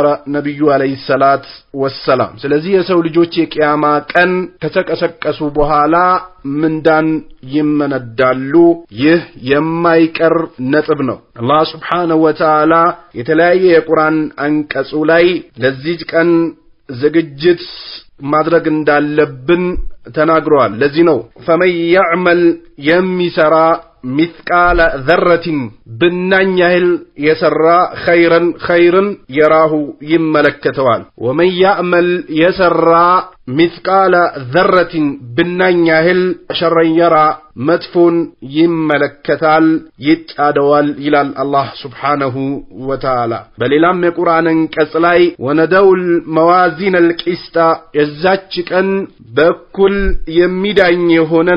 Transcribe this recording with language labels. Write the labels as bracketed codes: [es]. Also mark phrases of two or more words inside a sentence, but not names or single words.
[am] ነብዩ [ar] عليه الصلاة والسلام። [am] ስለዚህ የሰው ልጆች የቂያማ ቀን ከተቀሰቀሱ በኋላ ምንዳን ይመነዳሉ። ይህ የማይቀር ነጥብ ነው። አላህ [ar] سبحانه وتعالى [am] የተለያየ የቁርአን አንቀጹ ላይ ለዚህ ቀን ዝግጅት ማድረግ እንዳለብን ተናግሯል። ለዚህ ነው [ar] فمن يعمل [am] የሚሰራ [ar] مثقال ذرة [am] ብናኝ ያህል የሰራ [ar] خيرا يره [am] ይመለከተዋል። [ar] ومن يعمل [am] የሰራ [ar] مثقال ذرة [am] ብናኝ ያህል [ar] شرا يره [am] መጥፎን ይመለከታል ይጣደዋል ይላል አላህ [ar] سبحانه وتعالى። [am] በሌላም የቁርአን አንቀጽ ላይ [ar] ونضع الموازين القسط [am] የዛች ቀን በኩል የሚዳኝ የሆነን